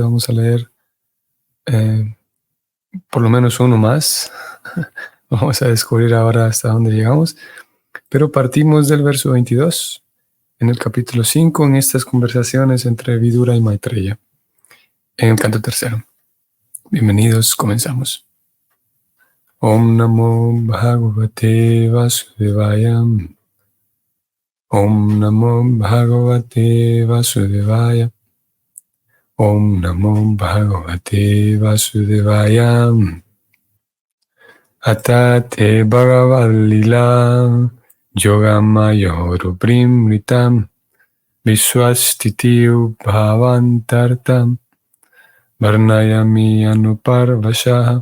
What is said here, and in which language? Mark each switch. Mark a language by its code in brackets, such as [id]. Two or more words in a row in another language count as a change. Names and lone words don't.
[es] Vamos a leer por lo menos uno más. Vamos a descubrir ahora hasta dónde llegamos. Pero partimos del verso 22 en el capítulo 5 en estas conversaciones entre Vidura y Maitreya, en el canto tercero. Bienvenidos, comenzamos. [sa] Om Namo Bhagavate Vasudevaya. Om Namo Bhagavate Vasudevaya. Om Namo Bhagavate Vasudevaya. Atate Bhagavad Lila Yogamayoru Primritam Viswastitiu Bhavantartam Varnayami Anuparvashaha.